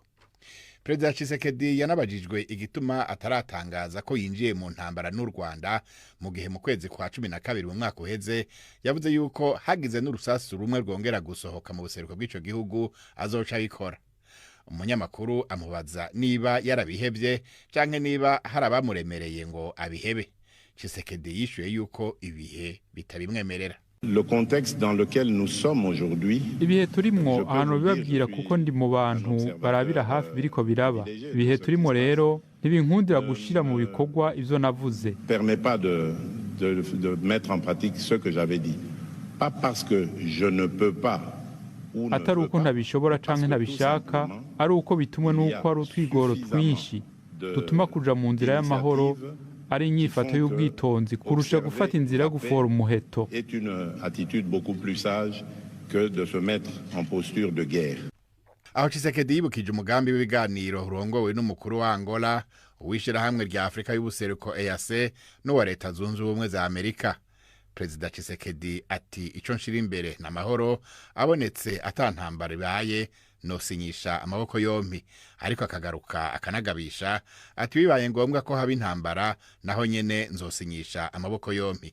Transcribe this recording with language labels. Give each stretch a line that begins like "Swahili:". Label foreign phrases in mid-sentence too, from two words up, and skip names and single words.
Rundi: Perezida Tshisekedi yanabajijwe igituma ataratangaza ko yinjiye mu ntambara n'u Rwanda mu gihe mu kwezi kwa 12 mu mwaka uheze yavuze yuko hagize n'urusasu rumwe rwongera gusohoka mu buseruko bw'ico gihugu azoca bikora. Umunyamakuru amubaza niba yarabihebye canke niba harabamuremereye ngo abihebe. Tshisekedi yishuye yuko ibihe bitabimwemerera.
French: Le contexte dans lequel nous sommes aujourd'hui.
Rundi: Ibihe turimo ahantu bibabwira kuko ndi mu bantu barabira hafi biriko biraba. Ibihe turimo rero ntibinkundira gushira mu bikorwa ivyo navuze.
French: Permet pas de mettre en pratique ce que j'avais dit. Pas parce que je ne peux pas.
Rundi: Atari uko ntabishobora canke ntabishaka, ari uko bitumwe n'uko ari utwigoro twinshi dutuma kuja mu nzira y'amahoro, ari inyifato y'ubwitonzi kurusha gufata inzira yo gufora umuheto.
French: Est une attitude beaucoup plus sage que de se mettre en posture de guerre.
Rundi: Aho Tshisekedi yibukije umugambi w'ibiganiro urongowe n'umukuru wa Angola, uw'ishirahamwe rya Afrika y'ubuseruko EAC n'uwa Leta Zunze Ubumwe za Amerika. Perezida Tshisekedi ati ico nshira imbere n'amahoro, abonetse atantambara ibaye nosinyisha amaboko yompi, ariko akagaruka akanagabisha ati bibaye ngombwa ko haba intambara naho nyene nzosinyisha amaboko yompi.